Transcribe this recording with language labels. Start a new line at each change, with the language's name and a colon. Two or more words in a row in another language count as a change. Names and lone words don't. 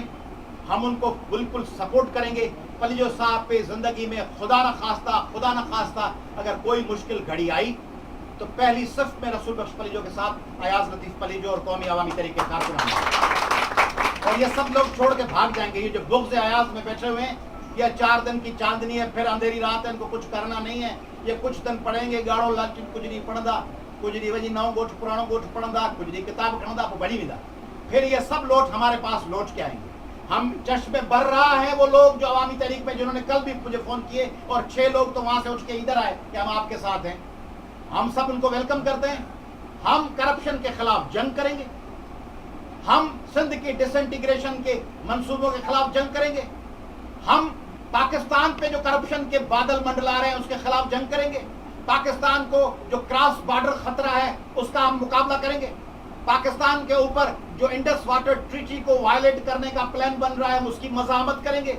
Urdu: ہم ان کو بالکل سپورٹ کریں گے۔ پلیجو صاحب پہ زندگی میں خدا نہ خواستہ اگر کوئی مشکل گھڑی آئی تو پہلی صف میں رسول بخش پلیجو کے ساتھ ایاز لطیف پلیجو اور قومی عوامی طریقے کارکن، اور یہ سب لوگ چھوڑ کے بھاگ جائیں گے. یہ جو بغض ایاز میں بیٹھے ہوئے ہیں، یہ 4 دن کی چاندنی ہے، پھر اندھیری رات ہے، ان کو کچھ کرنا نہیں ہے. یہ کچھ دن پڑھیں گے
Sindhi: गाढ़ो लालची, कुछ नहीं पढ़ंदा, कुछ नहीं वही नओं गोठ पुराणो गोठ पढ़ंदा, कुछ नहीं किताब खणंदा, पोइ भॼी वेंदा।
Urdu: پھر یہ سب لوٹ ہمارے پاس لوٹ کے آئیں گے۔ ہم جشن میں بھر رہا ہے وہ لوگ جو عوامی تحریک میں، جنہوں نے کل بھی مجھے فون کیے اور 6 لوگ تو وہاں سے اٹھ کے ادھر آئے کہ ہم آپ کے ساتھ ہیں. ہم سب ان کو ویلکم کرتے ہیں۔ ہم کرپشن کے خلاف جنگ کریں گے، ہم سندھ کے ڈس انٹیگریشن کے منصوبوں کے خلاف جنگ کریں گے، ہم پاکستان پہ جو کرپشن کے بادل منڈلا رہے ہیں اس کے خلاف جنگ کریں گے، پاکستان کو جو
English: cross border
Urdu: خطرہ ہے اس کا ہم مقابلہ کریں گے، پاکستان کے اوپر جو انڈس واٹر ٹریٹی کو وائلیٹ کرنے کا پلان بن رہا ہے اس کی مذمت کریں گے.